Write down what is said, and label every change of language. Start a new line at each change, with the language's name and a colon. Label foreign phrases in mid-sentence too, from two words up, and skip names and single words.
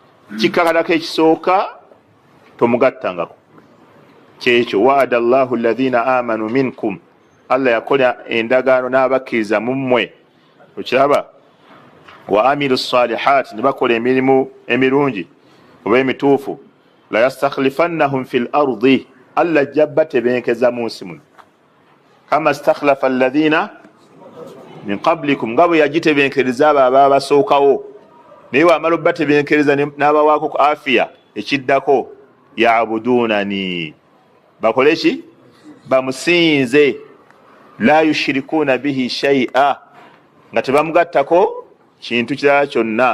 Ganda: kikakalako ekisooka tomugattangako kyekyo.
Arabic: وعد الله الذين آمنوا منكم,
Ganda: Allah yakola endagaano n'abakkiriza mu mmwe, okiraba.
Arabic: وعملوا الصالحات,
Ganda: ne bakola emirimu emirungi oba emituufu.
Arabic: ليستخلفنهم في الأرض,
Ganda: Allah ajja batebenkeza mu nsi muno.
Arabic: كما استخلف الذين من قبلهم,
Ganda: nga bwe yagitebenkereza abo ababasookawo. naye wamala obbatebenkereza n'abawaako ku afiya, ekiddako yabudunani, bakole ki? bamusinze.
Arabic: لا يشركون به شيئا,
Ganda: nga tebamugattako kintu kirala kyonna.